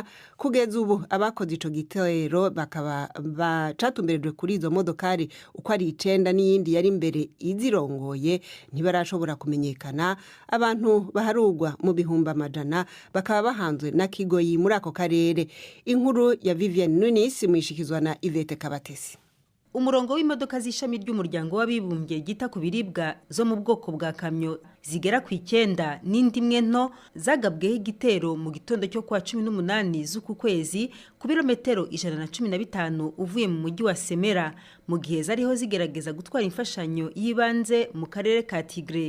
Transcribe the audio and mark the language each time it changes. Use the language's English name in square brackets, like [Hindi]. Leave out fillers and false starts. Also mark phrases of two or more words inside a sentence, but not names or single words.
[Rundi] Kugeza ubu abakoze ico gitero bakaba bacatumberejwe kuri izo modokari uko ari 9 n'iyindi yari imbere izirongoye ntibarashobora kumenyekana. Abantu baharugwa mu bihumba amajana bakaba bahanzwe na kigoyi muri ako karere. Inkuru ya Vivienne Nunis mwishikizwa na Ivete Kabatesi. [Kinyarwanda] Umurongo w'imodoka z'ishami ry'umuryango w'abibumbye gita ku biribwa zo mu bwoko bwa kamyo zigera ku 9 n'indi imwe nto zagabweho igitero mu gitondo cyo kwa 18 z'uku kwezi ku birometero 115 uvuye mu mujyi wa Semera, mu gihe zariho zigerageza gutwara imfashanyo yibanze mu karere ka Tigray.